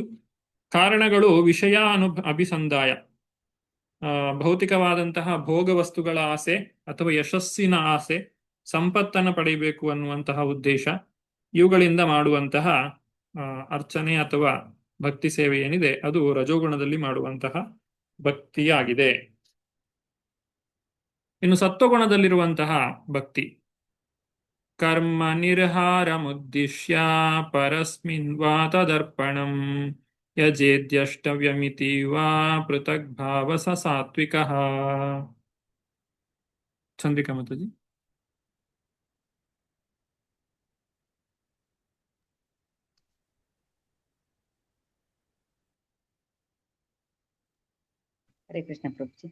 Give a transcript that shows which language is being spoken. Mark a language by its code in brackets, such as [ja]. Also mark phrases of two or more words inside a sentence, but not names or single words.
[kn] ಕಾರಣಗಳು ವಿಷಯ ಅಭಿಸಂದಾಯ, ಭೌತಿಕವಾದಂತಹ ಭೋಗ ವಸ್ತುಗಳ ಆಸೆ ಅಥವಾ ಯಶಸ್ಸಿನ ಆಸೆ, ಸಂಪತ್ತನ್ನು ಪಡೆಯಬೇಕು ಅನ್ನುವಂತಹ ಉದ್ದೇಶ, ಇವುಗಳಿಂದ ಮಾಡುವಂತಹ ಅರ್ಚನೆ ಅಥವಾ ಭಕ್ತಿ ಸೇವೆ ಏನಿದೆ ಅದು ರಜೋಗುಣದಲ್ಲಿ ಮಾಡುವಂತಹ ಭಕ್ತಿಯಾಗಿದೆ. ಇನ್ನು ಸತ್ವಗುಣದಲ್ಲಿರುವಂತಹ ಭಕ್ತಿ, [sa] ಕರ್ಮ ನಿರ್ಹಾರಮುದ್ದಿಶ್ಯ ಪರಸ್ಮಿನ್ ವಾ ತದರ್ಪಣಂ ಯಜೇದ್ಯಷ್ಟವ್ಯಮಿತಿ ವಾ ಪೃಥಕ್ ಭಾವ ಸ ಸಾತ್ವಿಕಃ. [kn] ಚಂದ್ರಿಕಾ ಮಾತಾಜಿ. ಹರೇ ಕೃಷ್ಣ ಪ್ರಭುಜಿ.